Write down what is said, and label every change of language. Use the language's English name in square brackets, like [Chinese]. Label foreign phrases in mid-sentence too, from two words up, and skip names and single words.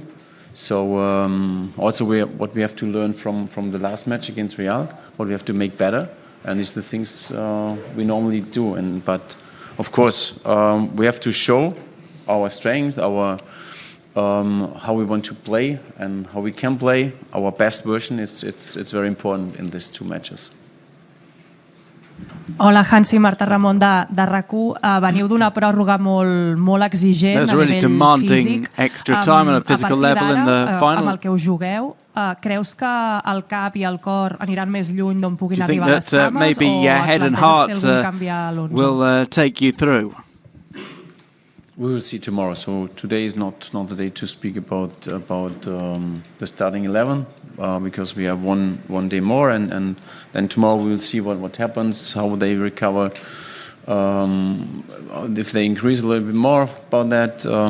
[English] So also what we have to learn from the last match against Real, what we have to make better, and these are the things we normally do. But of course we have to show our strengths, our how we want to play and how we can play our best version. It's very important in these two matches. [Catalan] Hola, Hansi, Marta Ramon de RAC1. Veniu d'una pròrroga molt exigent a nivell físic. A partir d'ara, amb el que us jugueu, creus que el cap i el cor aniran més lluny d'on puguin arribar les cames, o et planteges fer algun canvi a l'11? [English] We will see tomorrow. So today is not the day to speak about the starting 11 because we have one day more, and then tomorrow we will see what happens, how they recover, if they increase a little bit more about that.